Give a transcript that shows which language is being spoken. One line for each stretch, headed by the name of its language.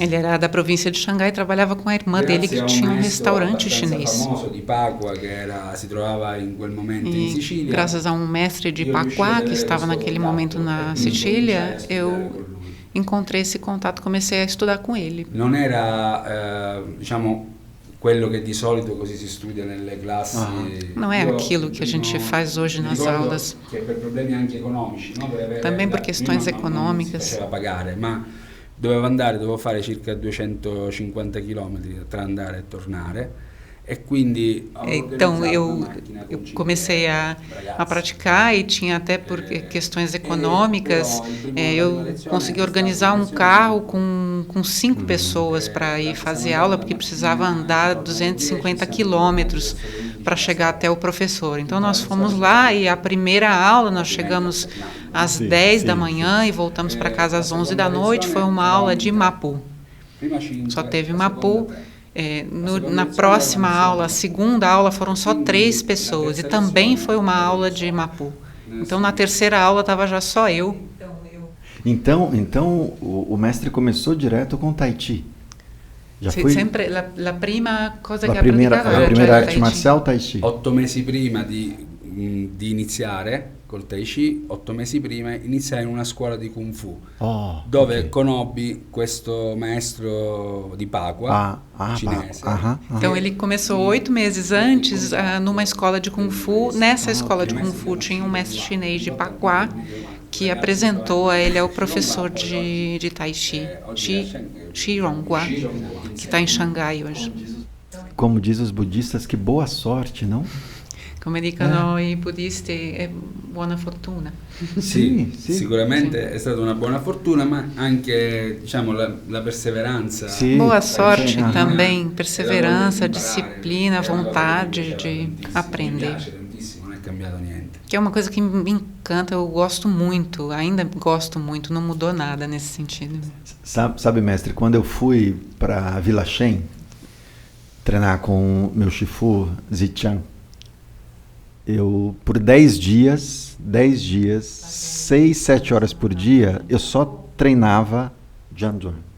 Portuguese: Ele era da província de Xangai e trabalhava com a irmã dele que tinha um restaurante chinês.
Italian: famoso di Pacqua che si trovava in quel momento in E Sicilia.
Portuguese: graças a um mestre de Paquá que estava naquele momento na Sicília, eu encontrei esse contato, comecei a estudar com ele.
Italian: Non era, diciamo, quello che di solito così si studia nelle classi.
Portuguese: Não é aquilo que a gente faz hoje nas aulas.
Italian: Che per problemi anche economici, no?
Portuguese: Também por questões econômicas.
Italian: Non si faceva pagare, ma dovevo fare circa 250 km tra andare e tornare. E quindi
Portuguese: Então eu comecei a praticar e tinha até por questões econômicas, eu consegui organizar um carro com 5 pessoas para ir fazer aula, porque precisava andar 250 quilômetros para chegar até o professor. Então nós fomos lá e a primeira aula nós chegamos às 10 da manhã e voltamos para casa às 11 da noite, foi uma aula de Mapu. Só teve Mapu. Na próxima aula, a segunda aula, foram só 3 pessoas e também foi uma aula de Mapu. Então, na terceira aula, estava já só eu. Então o mestre começou direto com Tai Chi. Já foi Sempre a primeira coisa que a primeira arte Tai Chi. marcial, Tai Chi.
Italian: 8 mesi prima di iniziare col Tai Chi, 8 mesi prima iniziai in una scuola di Kung Fu, dove conobbi questo maestro di Pacqua, cinese.
Portuguese: Então ele começou 8 meses antes numa escola de Kung Fu. Nessa escola de Kung Fu tinha um mestre chinês de Paquá que apresentou a ele ao professor de Tai Chi, Chi Ronghua, que está em Xangai hoje. Como diz os budistas, que boa sorte, não?
Italian: Come dicono i buddisti, è buona fortuna. Sì, sicuramente è stata una buona fortuna, ma anche, diciamo, la perseveranza.
Portuguese: Boa sorte também, perseverança, disciplina, vontade de aprender.
Italian: Non è cambiato niente.
Portuguese: Que é uma coisa que me encanta, eu gosto muito, ainda gosto muito, não mudou nada nesse sentido. Sabe, mestre, quando eu fui para Vila Shen treinar com meu Shifu Zichang, eu, por 10 dias, 6, 7 horas por dia, eu só treinava Jianzhuan.